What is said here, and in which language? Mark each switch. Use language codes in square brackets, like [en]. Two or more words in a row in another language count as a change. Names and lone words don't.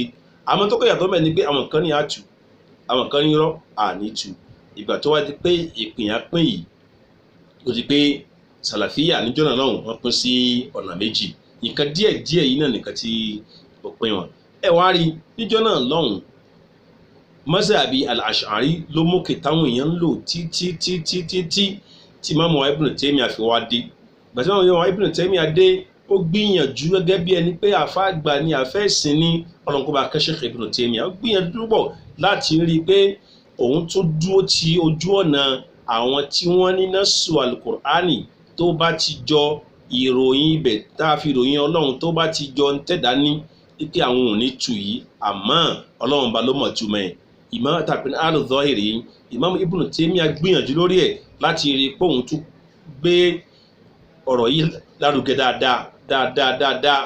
[yo] Àmọ́ tó kọ́ yàtọ̀ mẹ́ ni pé àwọn kan ní àtù àwọn kan ní rọ́ àní tù. Ìgbà tó wá di pé ìpín àpín yìí ó di pé sàlàfíà níjọ́ náà lọ́hùn wọ́n pín sí ọ̀nà méjì. Nǹkan díẹ̀ yìí náà nìkan tí ó pín wọn. Ẹ wá rí níjọ́ náà lọ́hùn [ar] مذهب الأشعري [yo] ló mókè táwọn èèyàn ń lò tí Imam Ibn Taymiyyah fi wá dé. Ìgbà tí Imam Ibn Taymiyyah dé ó gbìyànjú gẹ́gẹ́ bí ẹni pé àfa àgbà ni àfẹ́ ìsìn ní ọlọ́nkọ́ba Sheikh Ibn Taymiyyah ó gbìyànjú púpọ̀ láti rí i pé òun tó dúró ti ojú ọ̀nà àwọn tí wọ́n ní [ar] نص القرآن [yo] tó bá ti jọ ìròyìn ibẹ̀ tá a fi ròyìn ọlọ́run tó bá ti jọ ń tẹ̀dá ní pé àwọn ò ní tù yìí àmọ́ ọlọ́run ba ló mọ̀ túmọ̀ ẹ̀. Imam tàbí al-Zahiri Imam Ibn Taymiyyah gbìyànjú lórí ẹ̀ láti rí i pé òun tún gbé ọ̀rọ̀ yìí lárugẹ dáadáa.